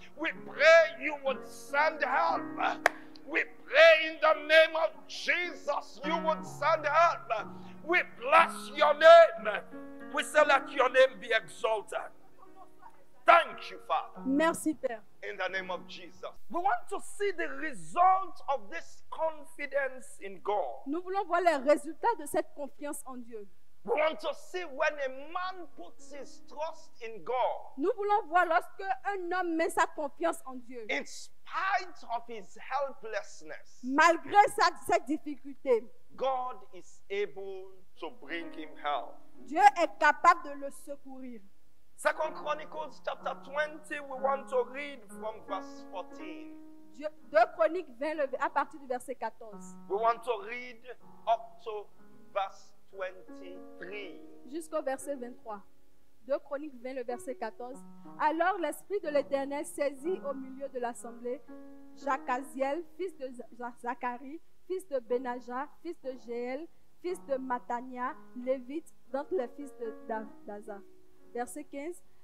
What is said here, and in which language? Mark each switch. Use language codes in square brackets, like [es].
[en] We pray you would send help. We pray in the name of Jesus you would send help. We bless your name. We say let your name be exalted. Thank you, Father. [fr] Merci, Père. [en] In the name of Jesus. We want to see the result of this confidence in God. [fr] Nous voulons voir les résultats de cette confiance en Dieu. [en] We want to see when a man puts his trust in God, [fr] Nous voulons voir lorsque un homme met sa confiance en Dieu. [en] in spite of his helplessness, [fr] Malgré cette difficulté, [en] God is able to bring him help. [fr] Dieu est capable de le secourir. [en] 2 Chronicles chapter 20, we want to read from verse 14. [fr] 2 Chroniques 20, à partir du verset 14. [en] We want to read up to verse 23. [fr] Jusqu'au verset 23. 2 Chroniques 20, le verset 14. Alors l'Esprit de l'Éternel saisit au milieu de l'assemblée Jacaziel, fils de Zacharie, fils de Benaja, fils de Jéel, fils de Matania, lévite, d'entre les fils d'Azaph. Verset 15.